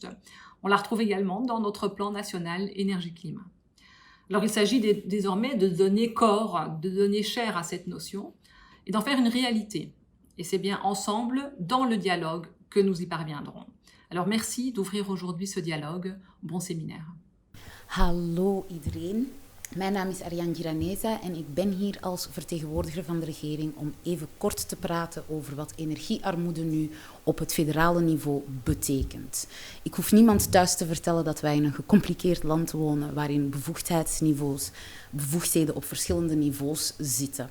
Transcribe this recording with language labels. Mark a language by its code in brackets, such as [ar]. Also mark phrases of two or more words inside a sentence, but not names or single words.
[fr] On la retrouve également dans notre plan national énergie-climat. Alors il s'agit désormais de donner corps, de donner chair à cette notion et d'en faire une réalité. Et c'est bien ensemble, dans le dialogue, que nous y parviendrons. Alors merci d'ouvrir aujourd'hui ce dialogue. Bon séminaire. [nl] Hallo iedereen. Mijn naam is Ariane Giraneza en ik ben hier als vertegenwoordiger van de regering om even kort te praten over wat energiearmoede nu op het federale niveau betekent. Ik hoef niemand thuis te vertellen dat wij in een gecompliceerd land wonen waarin bevoegdheden op verschillende niveaus zitten.